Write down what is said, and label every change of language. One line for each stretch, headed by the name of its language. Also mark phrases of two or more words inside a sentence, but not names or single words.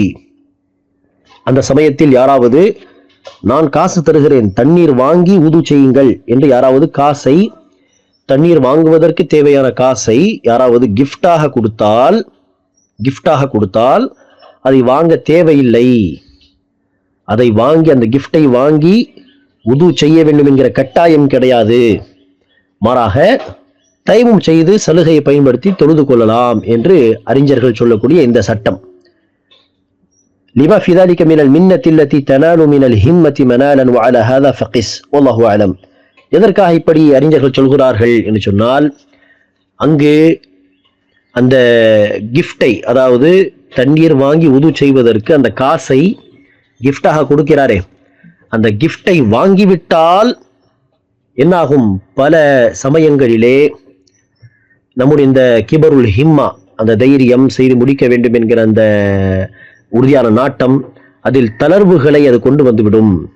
Tamil: அந்த சமயத்தில் யாராவது, நான் காசு தருகிறேன், தண்ணீர் வாங்கி உது செய்யுங்கள் என்று யாராவது காசை, தண்ணீர் வாங்குவதற்கு தேவையான காசை யாராவது கிஃப்டாக கொடுத்தால் அதை வாங்க தேவையில்லை. அதை வாங்கி, அந்த கிஃப்டை வாங்கி உது செய்ய வேண்டும் என்கிற கட்டாயம் கிடையாது. மாறாக தயமும் செய்து சலுகையை பயன்படுத்தி தொழுது கொள்ளலாம் என்று அறிஞர்கள் சொல்லக்கூடிய இந்த சட்டம்.
Arabic: لما في ذلك من المنة التي تنال من الهمة منالا وعلى هذا فقس والله أعلم.
Tamil: எதற்காக இப்படி அறிஞர்கள் சொல்கிறார்கள் என்று சொன்னால், அங்கு அந்த கிஃப்டை, அதாவது தண்ணீர் வாங்கி உது செய்வதற்கு அந்த காசை கிஃப்டாக கொடுக்கிறாரே, அந்த கிஃப்டை வாங்கிவிட்டால் என்னாகும், பல சமயங்களிலே நம்முடைய இந்த
Arabic: كبر الهمة,
Tamil: அந்த தைரியம், செய்து முடிக்க வேண்டும் என்கிற அந்த உறுதியான நாட்டம், அதில் தளர்வுகளை அது கொண்டு வந்துவிடும்.